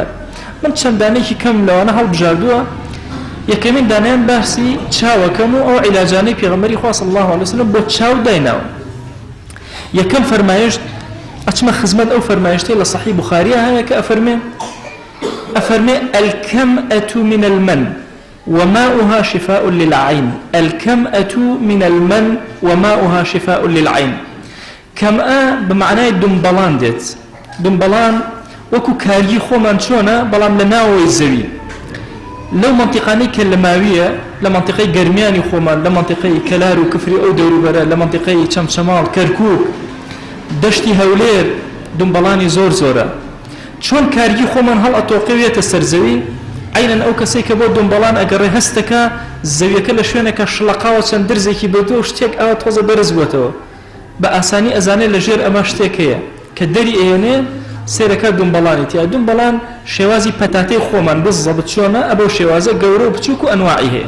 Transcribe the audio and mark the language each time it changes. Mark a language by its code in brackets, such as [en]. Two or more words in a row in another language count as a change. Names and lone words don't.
[ckb] من چەند دانەیەکی کەم لەوانە هەڵبژاردووە. یەکەمین دانیان باسی چاوەکەم و ئەو عیلاجانەی پێغەمبەری خوا [ar] صلی الله عليه وسلم [ckb] بۆ چاو دایناوە. یەکەم فەرمایشت ئەچمە خزمەت ئەو فەرمایشتەی لە صحیح بوخاریە هەیە کە ئەفەرمێ [ar] الكمأة من المن وماؤها شفاء للعين. الكمأة من المن وماؤها شفاء للعين. كمأة بمعنى [ckb] دنبلان ديت. دنبلان وكو كاري خومان چۆنە بەڵام لە ناوەوەی زەوی لەو منطقانەی کە لەماویە لە منطقەی گەرمیانی خۆمان لە منطقەی کەلار و کفری ئەو دەوروبەرە لە منطقەی چەمچەماڵ کەرکووک دەشتی هەولێر دنبەڵانی زۆر زۆرە. چۆن کارگی خۆمان هەڵ ئەتۆقێوێتە سەرزەوی عینەن ئەو کەسێک کە بۆ دنبەڵان ئەگەڕێ هەستەکە زەویەکە لە شوێنێکە شڵەقاوە چەند درزێکی بێتەوە شتێک ئاوا تۆزە بەرز بووەتەوە بە ئاسانی ئەزانێت لە ژێر ئەمە شتێک هەیە کە دەری ئێنێ سێرەکە دنبەڵانی تیا دنبەڵان شێوازی پەتاتەی خۆمان بزە بچۆنە ئەبەو شێوازە گەورە و بچووک و ئەنواعی هەیە.